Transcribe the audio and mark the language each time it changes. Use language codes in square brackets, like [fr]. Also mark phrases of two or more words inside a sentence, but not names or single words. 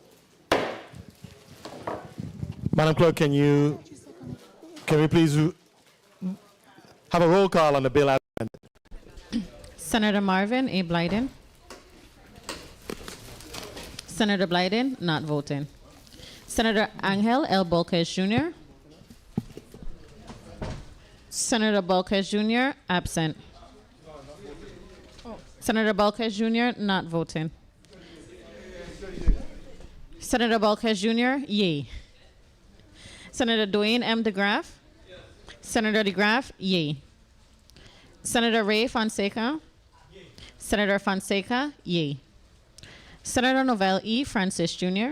[en] Madam Clerk, can we please have a roll call on the bill as amended? Senator Marvin A. Blyden. Senator Blyden, not voting. Senator Angel L. Bolquez Jr. Senator Bolquez Jr., absent. Senator Bolquez Jr., not voting. Senator Bolquez Jr., yea. Senator Dwayne M. DeGraff? Senator DeGraff, yea. Senator Ray Fonseca? Senator Fonseca, yea. Senator Novell E. Francis Jr.?